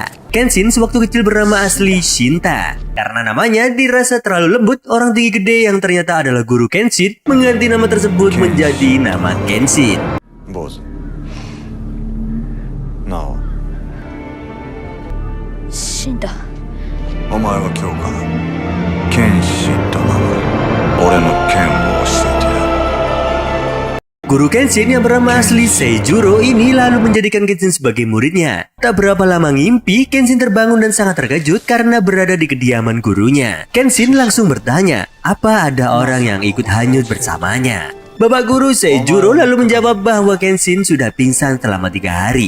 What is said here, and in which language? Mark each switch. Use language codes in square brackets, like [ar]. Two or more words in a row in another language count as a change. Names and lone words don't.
[id] Kenshin sewaktu kecil bernama asli Shinta. Karena namanya dirasa terlalu lembut, orang tinggi gede yang ternyata adalah guru Kenshin mengganti nama tersebut menjadi nama Kenshin. Bos. Nao. Shinta. [ja] お前は今日から剣心と名乗る。俺の剣を教えてやる。 [id] Guru Kenshin yang bernama asli Seijuro ini lalu menjadikan Kenshin sebagai muridnya. Tak berapa lama ngimpi, Kenshin terbangun dan sangat terkejut karena berada di kediaman gurunya. Kenshin langsung bertanya, apa ada orang yang ikut hanyut bersamanya? Bapak guru Seijuro lalu menjawab bahwa Kenshin sudah pingsan selama 3 hari.